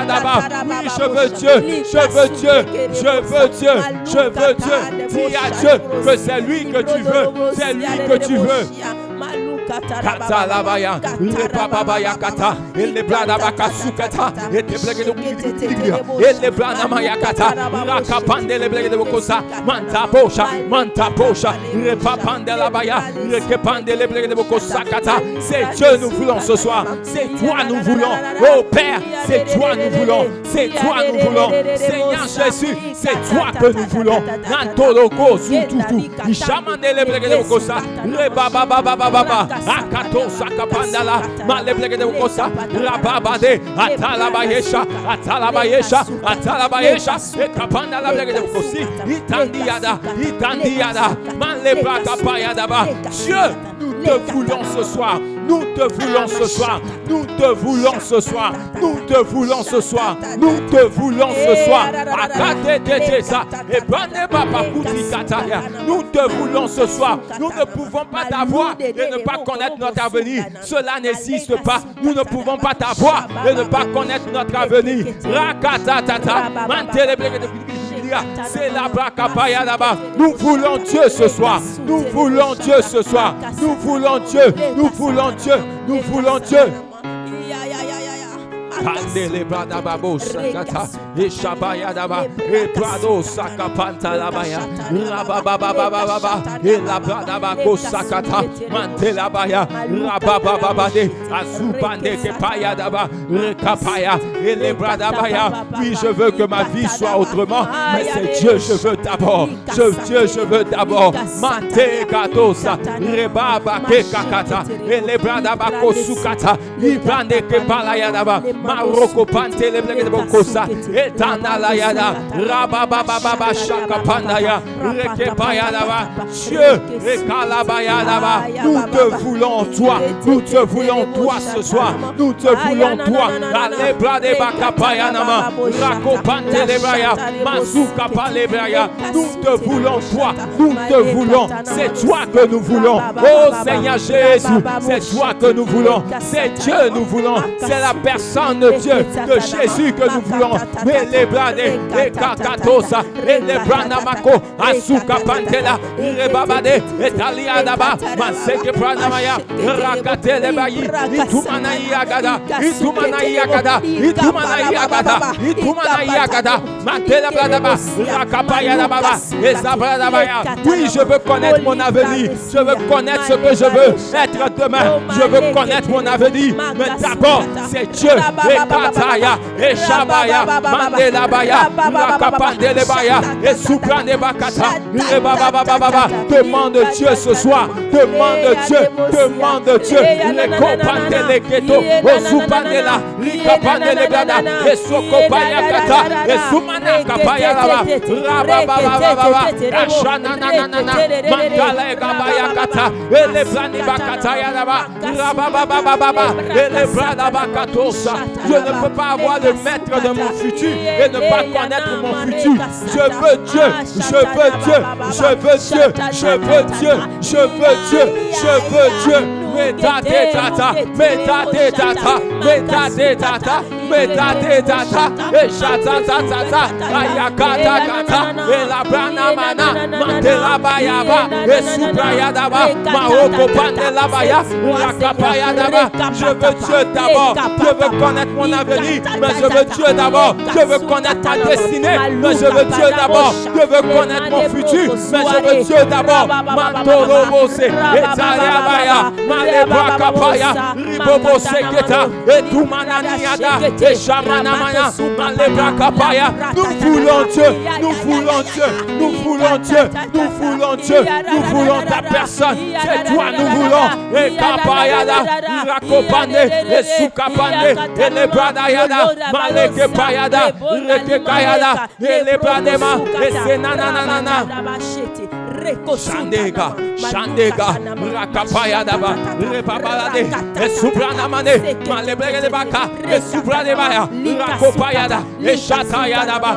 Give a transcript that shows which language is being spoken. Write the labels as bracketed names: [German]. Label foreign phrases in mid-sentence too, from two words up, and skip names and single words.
[French] Oui, je veux Dieu, je veux Dieu, je veux Dieu, je veux Dieu. Dis à Dieu que c'est lui que tu veux, c'est lui que tu veux. Kata labaya, le babaya kata, et le bradabaka sukata, et le blague de et le bradamaya kata, la capande le blague de bokosa, manta posha, le papande labaya, le capande le blague de bokosa kata. C'est Dieu nous voulons ce soir, c'est toi nous voulons, oh Père, c'est toi nous voulons, c'est toi nous voulons, Seigneur Jésus, c'est toi que nous voulons. Nantoloko zututu, ishamande le blague de bokosa, le baba. Akato sakapandala maleblegede de kosa rababade atalabayesha et kapandala blegede de kosi itandiada malebraka payadaba. Dieu, nous te voulons ce soir. Nous te voulons ce soir. Nous te voulons ce soir. Nous te voulons ce soir. Nous te voulons ce soir. Nous te voulons ce soir. Nous ne pouvons pas t'avoir et ne pas connaître notre avenir. Cela n'existe pas. Nous ne pouvons pas t'avoir et ne pas connaître notre avenir. C'est la brakapaya là-bas. Nous voulons Dieu ce soir. Nous voulons Dieu ce soir. Nous voulons Dieu. Nous voulons Dieu. Nous voulons Dieu. Pandele Bradababo Sakata, Eshabayadaba, Ebrado Sakapanta Labaya, Rabababababa, Elabradabako Sakata, Mantelabaya, Rababababade, Azubande Kepayadaba, Rekapaya, Elebradabaya. Oui, je veux que ma vie soit autrement, mais c'est Dieu, je veux d'abord. Dieu, je veux d'abord. Mante Katosa, Rebaba Kekakata, Elebradabako Sukata, Ibrande Kepalayadaba, Maroko Pante Leblegedokosa, Etanalayada, Rababababa Shakapandaya, Rekepayadaba, Dieu, Rekalabayadaba, nous te voulons toi, nous te voulons toi ce soir, nous te voulons toi, Alebrade Bakapayanama, Rakopante Lebraya, Mazuka Palebraya, nous te voulons toi, nous te voulons, c'est toi que nous voulons, oh Seigneur Jésus, c'est toi que nous voulons, c'est Dieu nous voulons, c'est la personne de Dieu, de Jésus que nous voulons, mais les bradés, les kakatosa, et les branamako, Asuka Pantela, Rebabade, et Taliadaba, Maseke Pranamaya, Rakate Lebayi, Itumanaïagada, Itumanaïagada, Itumanaïagada, Itumanaïagada, Matela Bradaba, Rakapayadaba, et Zabradabaya. Oui, je veux connaître mon avenir, je veux connaître ce que je veux être demain, je veux connaître mon avenir, mais d'abord, c'est Dieu, et Kataya, et Shabaya, Mandelabaya, Rakapandelebaya, et Soupranebakata, et Bababababa. Demande Dieu ce soir, demande Dieu, demande Dieu, les Kopandeleketo, et Soupandela, Rikapandelebada, et Sokopayakata, et Soumanakapayalaba, Rababababa, Ashanananana, Mandalegabayakata, et les Planibakatayalaba, Rababababa, et les Bradabakatosa. Je ne peux pas avoir le maître de mon futur et ne pas connaître mon futur. Je veux Dieu, je veux Dieu, je veux Dieu, je veux Dieu, je veux Dieu, je veux Dieu. Métate tata, métate tata, métate tata, métate tata, et chata tata, ayakata kata, et la branamana, mantela bayaba, et suprayadaba, maoko pandelabaya, rakapayadaba. Je veux Dieu d'abord, je veux connaître mon avenir, mais je veux Dieu d'abord, je veux connaître ma destinée, mais je veux Dieu d'abord, je veux connaître mon futur, mais je veux Dieu d'abord. Mantolobose, et Tariabaya, Malebrakapaya, Ribobo Seketa, et Toumananiada, et Shamanamaya, Malebrakapaya. Nous voulons Dieu, nous voulons Dieu, nous voulons Dieu, nous voulons Dieu, nous voulons ta personne, c'est toi nous voulons, et Kapayada, Rakopane, et Soukapane, et les Bradayada, Malekepayada, Rekekayada, et les Bradema, et Senananana. Shandega, Shandega, Rakapayadaba, Repabalade, et Supranamane, Malebregebaka, et Supranebaya, Rakopayada, et Chatayadaba.